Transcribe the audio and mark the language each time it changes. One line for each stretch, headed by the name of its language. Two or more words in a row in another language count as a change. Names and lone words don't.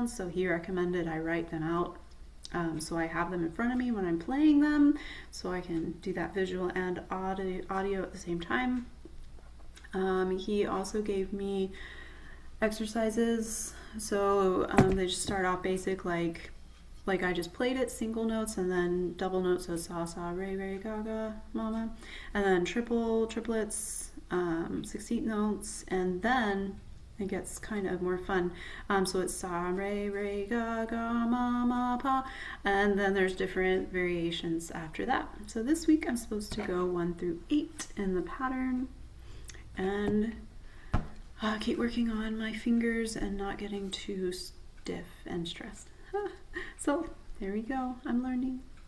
English: So he recommended I write them out so I have them in front of me when I'm playing them, so I can do that visual and audio at the same time. He also gave me exercises, so they just start off basic, like I just played it, single notes, and then double notes, so sa, sa, re, re, ga, ga, mama, and then triplets, 16th notes, and then it gets kind of more fun. So it's sa, re, re, ga, ga, ma, ma, pa, and then there's different variations after that. So this week I'm supposed to go 1 through 8 in the pattern, and keep working on my fingers and not getting too stiff and stressed. So there we go, I'm learning.